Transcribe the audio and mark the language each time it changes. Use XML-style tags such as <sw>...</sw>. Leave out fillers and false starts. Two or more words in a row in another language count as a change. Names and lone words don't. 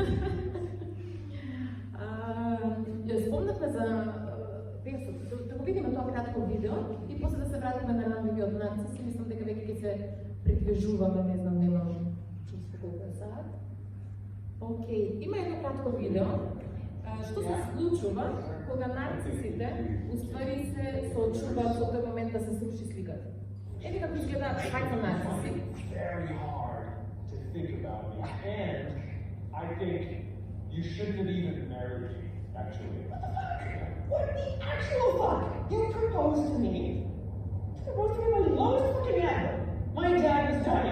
<mk>Спомнавме за да го видиме тоа кратко видео и после да се вратиме на ранливиот нарцис и мислам дека веќе ќе се придвижуваме, не знам, немам чувство колку е саат. Океј, има едно кратко видео. Што се случува кога нарцисите уствари се соочуваат со тој момент да се сруши сликата? Еви како изгледа пак на нарциси.</mk> <en>Very hard to think about me, and I think you shouldn't have even married me, actually. What the actual fuck? You proposed to me? You proposed to me my lowest fucking ever. My dad was dying.</en>